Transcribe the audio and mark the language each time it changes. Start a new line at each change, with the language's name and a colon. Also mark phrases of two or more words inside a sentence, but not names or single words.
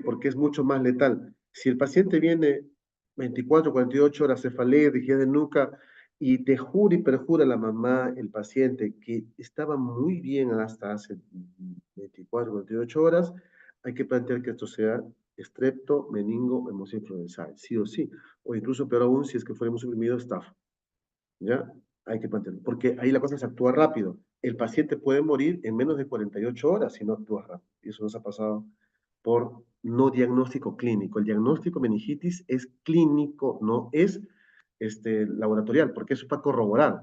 Spanish: Porque es mucho más letal. Si el paciente viene 24, 48 horas, cefalea, rigidez de nuca, y te jura y perjura la mamá, el paciente, que estaba muy bien hasta hace 24, 48 horas, hay que plantear que esto sea estrepto, meningo, hemosis influenzae, sí o sí. O incluso peor aún, si es que fuéramos suprimido, staph. ¿Ya? Hay que plantearlo. Porque ahí la cosa se actúa rápido. El paciente puede morir en menos de 48 horas si no actúa rápido. Y eso nos ha pasado por no diagnóstico clínico. El diagnóstico meningitis es clínico, no es laboratorial, porque eso es para corroborar.